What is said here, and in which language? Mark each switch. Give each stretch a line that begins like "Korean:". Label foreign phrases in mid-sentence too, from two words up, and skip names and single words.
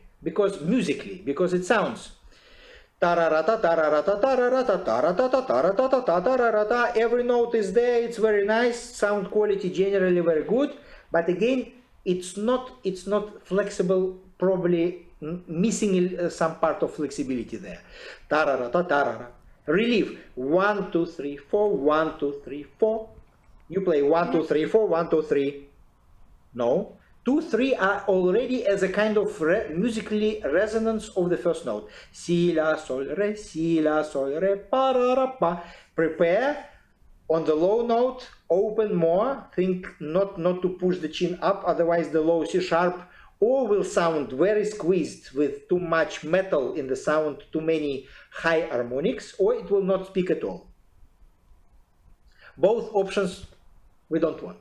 English: Because musically, because it sounds every note is there, it's very nice, sound quality generally very good, but again, it's not flexible, probably missing some part of flexibility there. Relief, 1, 2, 3, 4, 1, 2, 3, 4. You play 1, 2, 3, 4, 1, 2, 3. No. 2, 3 are already as a kind of musically resonance of the first note. Si, la, sol, re, pa, ra, ra, pa. Prepare on the low note, open more, think not to push the chin up, otherwise the low C sharp or will sound very squeezed with too much metal in the sound, too many high harmonics, or it will not speak at all. Both options we don't want.